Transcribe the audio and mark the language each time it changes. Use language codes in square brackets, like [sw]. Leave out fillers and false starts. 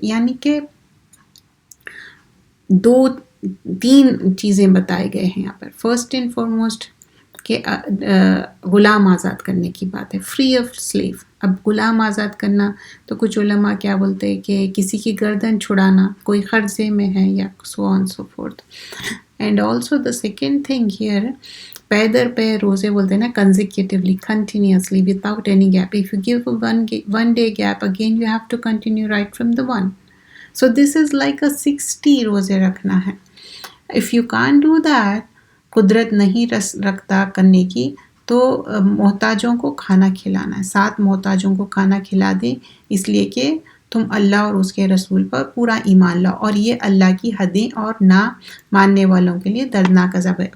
[ur] یعنی کہ 3 چیزیں بتائے گئے ہیں یہاں پر. [en] first and foremost [ur] کہ غلام آزاد کرنے کی بات ہے، [en] Free of slave. [ur] اب غلام آزاد کرنا تو کچھ علماء کیا بولتے ہیں کہ کسی کی گردن چھڑانا، کوئی قرضے میں ہے یا [en] so on so forth. And also the second thing here, [ur] پے در پے روزے بولتے ہیں نا، [en] consecutively, continuously, without any gap. If you give a one day gap, again you have to continue right from the one. So this is like a 60 [ur] روزے رکھنا ہے. [en] If you can't do that, [ur] قدرت نہیں رکھتا کرنے کی، تو محتاجوں کو کھانا کھلانا ہے. 7 محتاجوں کو کھانا کھلا دیں، اس لیے کہ تم اللہ اور اس کے رسول پر پورا ایمان لاؤ، اور یہ اللہ کی حدیں اور نہ ماننے والوں کے لیے دردناک عذاب ہے.